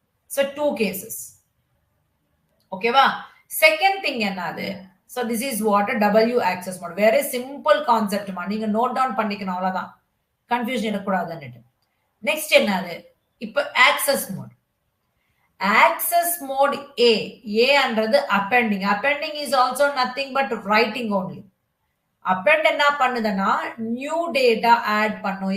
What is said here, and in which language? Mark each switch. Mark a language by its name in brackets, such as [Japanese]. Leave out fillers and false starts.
[Tamil] So 2 cases. ஓகேவா? Second thing என்னது? [English] So this is what W access mode. Very simple concept மா. [Tamil] நீங்க note down பண்ணிக்கணும் அவ்வளவுதான். கன்ஃபியூஷன் இருக்கக்கூடாதுன்னு. நெக்ஸ்ட் என்னது? இப்போ access mode. Access mode A ன்றது appending. [English] Appending is also nothing but writing only. [Tamil] append என்ன பண்ணுதுன்னா நியூ டேட்டா ஆட் பண்ணும்.